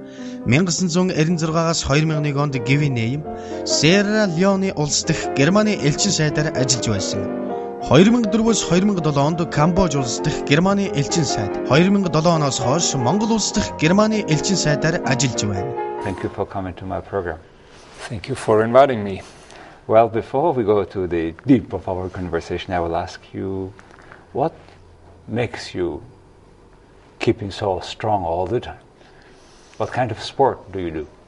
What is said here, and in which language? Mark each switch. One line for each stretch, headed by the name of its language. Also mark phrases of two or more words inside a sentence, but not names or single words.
Mongolian: 1996-аас 2001 онд Гвиней, Серра Леоне улс дэх Германы элчин сайдаар ажиллаж байсан. 2004-өөс 2007 онд Камбож улс дэх Германы элчин сайд, 2007 оноос хойш Монгол улс дэх Германы элчин сайдаар ажиллаж байна.
English: Thank you for coming to my program. Thank you for inviting me. Well, before we go to the deep of our conversation, I will ask you, what makes you keeping so strong all the time? What kind of sport do you do?